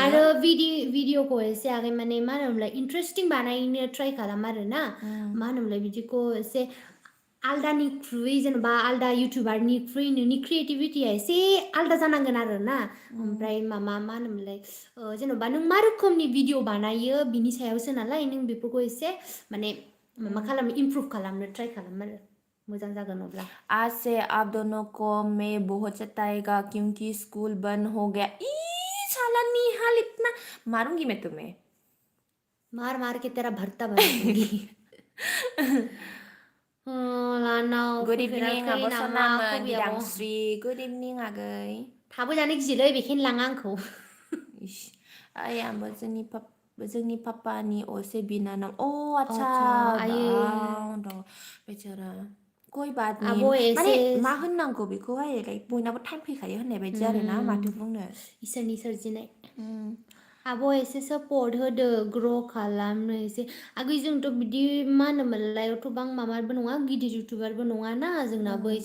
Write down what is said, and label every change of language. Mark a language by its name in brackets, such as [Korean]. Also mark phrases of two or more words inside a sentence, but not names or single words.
[Bodo] आरो भिडिअखौ एसे आगै माने मा होनोमोनलाय इन्टारेस्टिं बानायनो ट्राइ खालाम आरो ना मा होनोमोनलाय बिदिखौ एसे आलदानिख्रुइ जेनेबा आलदा इउटुबारनिख्रुइ नोंनि क्रिएटिभिटिया एसे आलदा जानांगोन आरो ना ओमफ्राय मा होनोमोनलाय जेन'बा नों मा रोखोमनि भिडिअ बानायो बिनि सायावसो नालाय नों बेफोरखौ एसे माने माबा खालामनो इमप्रुभ खालामनो ट्राइ खालाम आरो मोजां जागोन अब्ला [Hindi] आज से आप दोनों को मैं बहुत सताएगा क्योंकि स्कूल बंद हो गया ई साला निहाल इतना मारूंगी मैं तुम्हें मार के तेरा भरता बना दूंगी लानाव [English] good evening [Bodo] फैफेराखै आब' नामा सनामोन कबि आब' बिदांस्रि [English] good evening [Bodo] आगै थाबो जानो गियोलै बेखायनो लाङा आंखौ ओइ आंबो जोंनि पापानि असे बिनानाव आच्छा आच्छा आयै [Hindi] बाव बेचारा कोई बात नहीं [Bodo] आब' माने एसे मा होननांगौ बेखौहाय लाइक बयनाबो टाइम फैखायो होननाय बायदि आरो ना माथो बुंनो इसोरनि सोरजिनाय आब' एसे सापर्ट होदो ग्र' खालामनो एसे आगै जोंथ' बिदि मा होनोमोनलाय एथ'बां माबाबो नङा गिदिर इउटुबारबो नङा ना जोंनाबो एसे